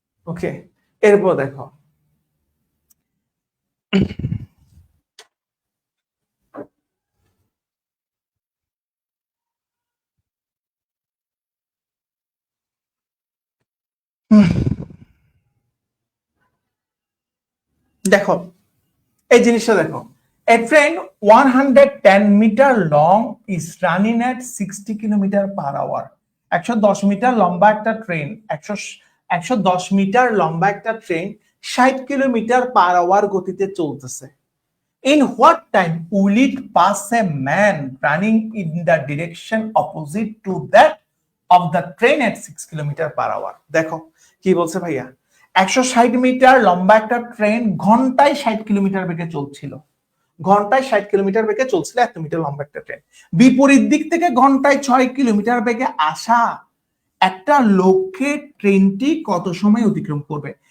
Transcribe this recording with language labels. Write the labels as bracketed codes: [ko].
[bn] ওকে, এরপর দেখো, দেখো এই জিনিসটা দেখো, [en] a train 110 metre long is running at 60 kilometre per hour. [bn] 110 metre লম্বা একটা ট্রেন, 110 মিটার লম্বা একটা ট্রেন 60 কিলোমিটার পার আওয়ার গতিতে চলতেছে। [en] In what time will it pass a man running in the direction opposite to that of the train at 6 kilometre per hour? [bn] দেখো কি বলছে ভাইয়া, 160 মিটার লম্বা একটা ট্রেন ঘন্টায় 60 কিলোমিটার বেগে চলছিল, ঘন্টায় 60 কিলোমিটার বেগে চলছিল, 1 মিটার লম্বা একটা ট্রেন। বিপরীত দিক থেকে ঘন্টায় 6 কিলোমিটার বেগে আসা একটা লোককে ট্রেনটি কত সময় অতিক্রম করবে?